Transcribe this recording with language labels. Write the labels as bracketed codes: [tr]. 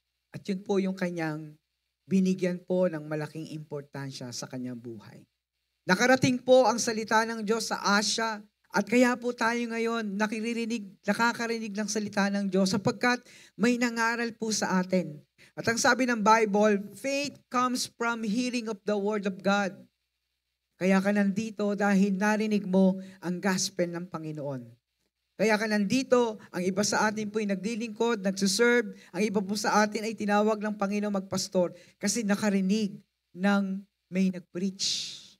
[tl] At yun po yung kanyang binigyan po ng malaking importansya sa kanyang buhay. Nakarating po ang salita ng Diyos sa Asia, at kaya po tayo ngayon nakakarinig ng salita ng Diyos sapagkat may nangaral po sa atin. At ang sabi ng Bible, [en] faith comes from hearing of the Word of God. [tl] Kaya ka nandito dahil narinig mo ang gospel ng Panginoon. Kaya ka nandito, ang iba sa atin po ay naglilingkod, nagsuserve, ang iba po sa atin ay tinawag ng Panginoon magpastor kasi nakarinig ng may nag-preach.